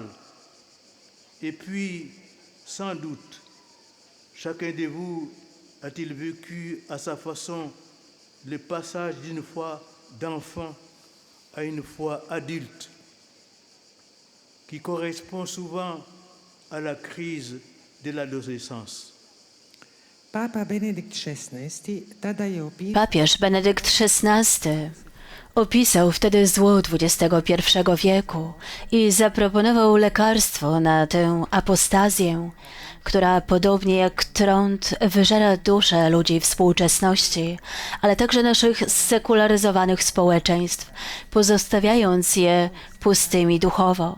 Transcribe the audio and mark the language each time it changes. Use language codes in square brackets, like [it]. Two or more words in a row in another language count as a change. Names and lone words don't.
[fr] Et puis, sans doute, chacun de vous a-t-il vécu à sa façon le passage d'une foi d'enfant à une foi adulte, qui correspond souvent à la crise de l'adolescence. [hr] Papa Benedikt XVI tada je opisao [pl] Papież Benedykt XVI opisał wtedy zło XXI wieku i zaproponował lekarstwo na tę apostazję, która podobnie jak trąd wyżera duszę ludzi współczesności, ale także naszych zsekularyzowanych społeczeństw, pozostawiając je pustymi duchowo.